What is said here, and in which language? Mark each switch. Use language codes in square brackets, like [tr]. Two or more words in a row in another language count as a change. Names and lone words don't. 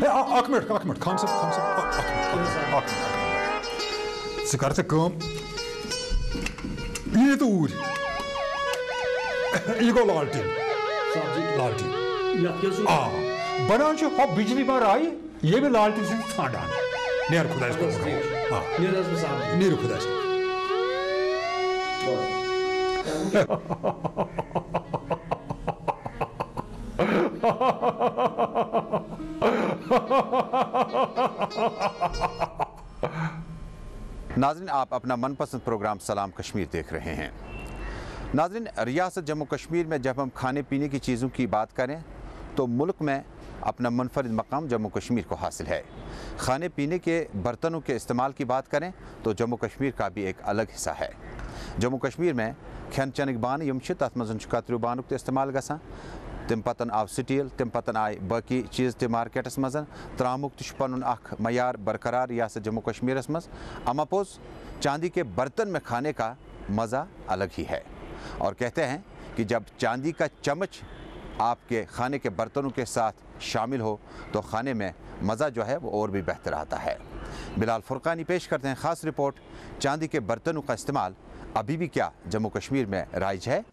[ks] ہے اَکھ مِنٹ خان صٲب اَکھ مِنٹ ژٕ کر ژٕ کٲم یہِ نہِ تہٕ اوٗرۍ یہِ گوٚو لالٹیٖن. آ بَنان چھُ ہۄ بِجلی ما رایہِ ییٚمہِ لالٹیٖن سۭتۍ ژھانٛڈان. نیر خۄدایَس کوٚرمُت. نیٖرِو خۄدایَس کوٚرمُت. [ur] ناظرین آپ اپنا من پسند پروگرام سلام کشمیر دیکھ رہے ہیں. ناظرین ریاست جموں کشمیر میں جب ہم کھانے پینے کی چیزوں کی بات کریں تو ملک میں اپنا منفرد مقام جموں کشمیر کو حاصل ہے. کھانے پینے کے برتنوں کے استعمال کی بات کریں تو جموں کشمیر کا بھی ایک الگ حصہ ہے. [ks] جموں کشمیر میں کھین چنک بانہٕ یِم چھِ تَتھ منٛز چھُ کتریوٗ بانُک تہِ استعمال گژھان. تمہِ پتہٕ آو سٹیٖل تمہِ پتہٕ آیہِ باقٕے چیٖز تہِ مارکیٹس منٛز. ترٛامُک تہِ چھُ پنُن اکھ معیار برقرار ریاست جموں کشمیرس منٛز. اما پوٚز [ur] چاندی کے برتن میں کھانے کا مزہ الگ ہی ہے اور کہتے ہیں کہ جب چاندی کا چمچ آپ کے کھانے کے برتنوں کے ساتھ شامل ہو تو کھانے میں مزہ جو ہے وہ اور بھی بہتر آتا ہے. بلال فرقانی پیش کرتے ہیں خاص رپورٹ. چاندی کے برتنوں کا استعمال ابھی بھی کیا جموں کشمیر میں رائج ہے؟